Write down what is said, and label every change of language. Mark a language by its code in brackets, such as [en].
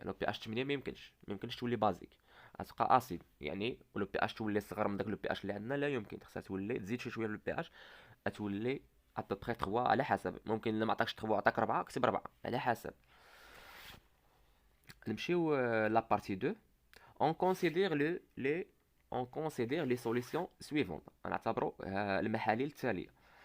[ar] لو بي اش 8 ما يمكنش تولي بازيك، غتبقى اسيد يعني. ولو بي اش تولي صغر من داك لو بي اش اللي عندنا لا يمكن، خصها تولي تزيد شي شويه لو بي اش، تولي ابوبخي 3 على حسب. ممكن الا ما عطاكش 3 عطاك 4 كتب 4 على حسب. نمشيو لا بارتي 2. [fr] on considère les on considère les solutions suivantes. [ar] نعتبروا المحاليل التاليه.